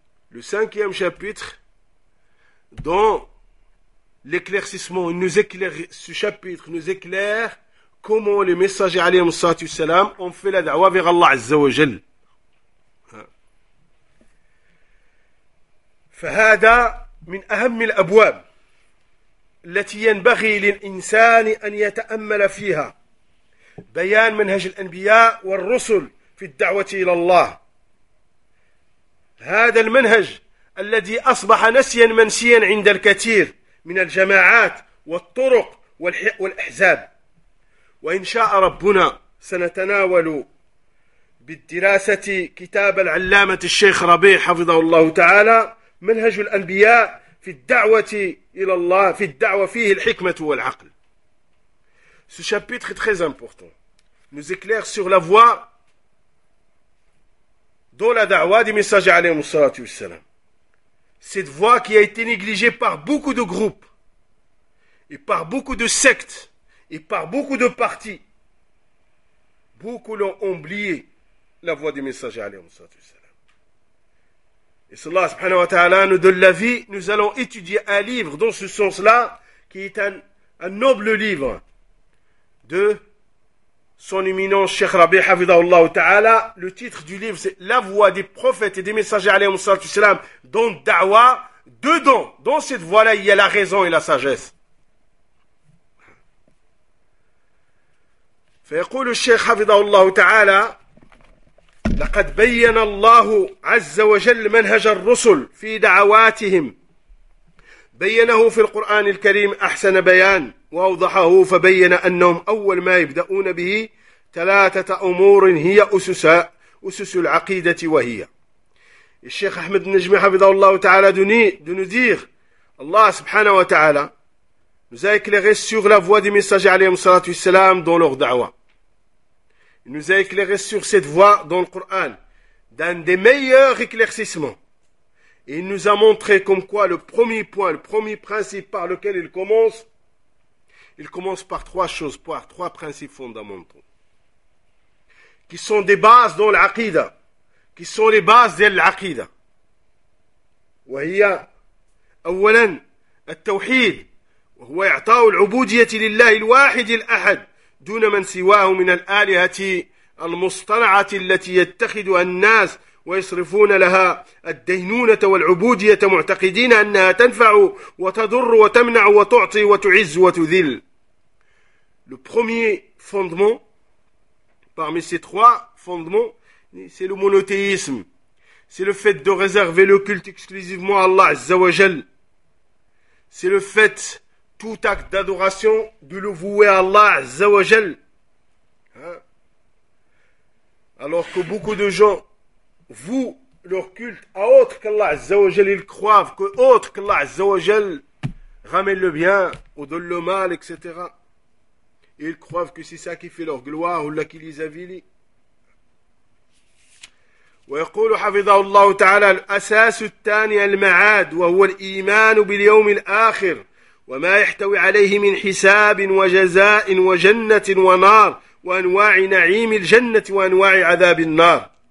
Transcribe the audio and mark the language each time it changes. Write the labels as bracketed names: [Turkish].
[French] Le cinquième chapitre dont l'éclaircissement, ce chapitre nous éclaire comment les messagers alayhi salatu wassalam ont fait la da'wa vers Allah Azza wa Jal. [Arabic] فهذا من أهم الأبواب التي ينبغي للإنسان أن يتأمل فيها بيان منهج الأنبياء والرسل في الدعوة إلى الله. هذا المنهج الذي أصبح نسيا منسيا عند الكثير من الجماعات والطرق والأحزاب. وإن شاء ربنا سنتناول بالدراسة كتاب العلامة الشيخ ربيع حفظه الله تعالى منهج الأنبياء في الدعوة إلى الله في الدعوة فيه الحكمة والعقل. [French] Ce chapitre est très important. Nous éclaire sur la voie dont la da'wa des messagers alayhi salatu wassalam. Cette voie qui a été négligée par beaucoup de groupes et par beaucoup de sectes et par beaucoup de partis. Beaucoup l'ont oublié, la voie des messagers alayhi salatu wassalam. Et si Allah subhanahu wa ta'ala nous donne la vie, nous allons étudier un livre dans ce sens-là, qui est un noble livre de son éminence Cheikh Rabi Hafidhahullah ta'ala. Le titre du livre, c'est « La voix des prophètes et des messagers alayhi salatu wassalam dans da'wa ». Dedans, dans cette voie-là, il y a la raison et la sagesse. [Arabic] Fayaqul Cheikh Hafidhahullah ta'ala, لقد بين الله عز وجل منهج الرسل في دعواتهم بينه في القرآن الكريم أحسن بيان وأوضحه فبين أنهم أول ما يبدأون به ثلاثة أمور هي أسس العقيدة وهي [French] Et Cheikh Ahmed Najmi Hafidhahullah Ta'ala de nous dire, Allah subhanahu wa ta'ala nous a éclairé sur la voie du messager alayhi salatu wassalam dans leur da'wa. Il nous a éclairé sur cette voie dans le Coran, d'un des meilleurs éclaircissements. Et il nous a montré comme quoi le premier point, le premier principe par lequel il commence par trois choses, par trois principes fondamentaux, qui sont des bases dans l'aqidah, qui sont les bases de l'aqidah. [Arabic] وَهِيَا أَوَّلًا التَّوْحِيدِ وَهُوَ يَعْطَاهُ الْعُبُودِيَةِ لِلَّهِ الْوَاحِدِ الْأَحَدِ دون من سواه من الآلهة المصطنعة التي يتخذها الناس ويصرفون لها الدينونة والعبودية معتقدين أنها تنفع وتضر وتمنع وتعطي وتعز وتذل. [French] Le premier fondement, parmi ces trois fondements, c'est le monothéisme. C'est le fait de réserver le culte exclusivement à Allah Azza wa Jal. C'est le fait, tout acte d'adoration, de le vouer à Allah Azza wa Jal. Hein? Alors que beaucoup de gens vouent leur culte à autre qu'Allah Azza wa Jal, ils croivent que autre qu'Allah Azza wa Jal ramène le bien ou donne le mal, etc. Et ils croivent que c'est ça qui fait leur gloire ou là qui les avilit. [Arabic] ويقول حفظه الله تعالى الأساس الثاني المعاد وهو الإيمان باليوم الآخر وما يحتوي عليه من حساب وجزاء وجنة ونار وأنواع نعيم الجنة وأنواع عذاب النار.